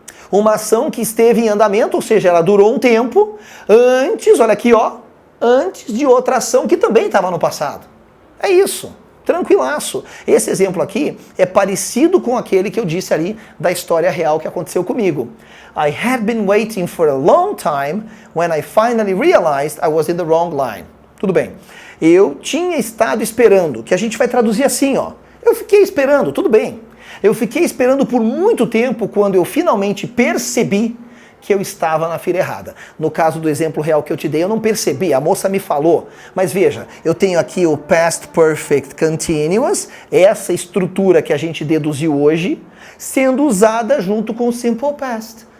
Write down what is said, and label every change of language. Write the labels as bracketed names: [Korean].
[Portuguese] Uma ação que esteve em andamento, ou seja, ela durou um tempo antes, olha aqui, ó, antes de outra ação que também estava no passado. É isso. Tranquilaço. Esse exemplo aqui é parecido com aquele que eu disse ali da história real que aconteceu comigo. [English] I had been waiting for a long time when I finally realized I was in the wrong line. [Portuguese] Tudo bem. Eu tinha estado esperando, que a gente vai traduzir assim, ó. Eu fiquei esperando, tudo bem. Eu fiquei esperando por muito tempo quando eu finalmente percebi que eu estava na fila errada. No caso do exemplo real que eu te dei, eu não percebi, a moça me falou. Mas veja, eu tenho aqui o Past Perfect Continuous, essa estrutura que a gente deduziu hoje, sendo usada junto com o Simple Past.